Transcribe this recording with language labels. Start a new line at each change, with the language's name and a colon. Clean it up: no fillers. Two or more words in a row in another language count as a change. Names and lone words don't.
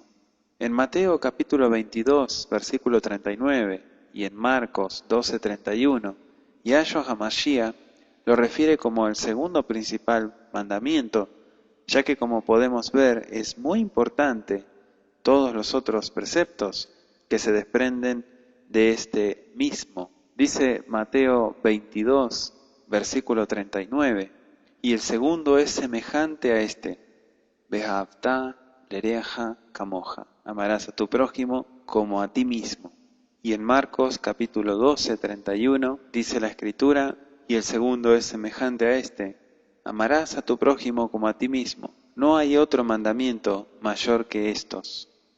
Spanish: En Mateo capítulo 22, versículo 39, y en Marcos 12:31, Yahshua HaMashiach lo refiere como el segundo principal mandamiento, ya que como podemos ver es muy importante todos los otros preceptos que se desprenden de este mismo. Dice Mateo 22, versículo 39, y el segundo es semejante a este,
Hebrew: וְאָהַבְתָּ לְרֵעֲךָ כָּמוֹךָ,
Spanish: amarás a tu prójimo como a ti mismo. Y en Marcos capítulo 12, 31 dice la Escritura, y el segundo es semejante a este, amarás a tu prójimo como a ti mismo. No hay otro mandamiento mayor que estos.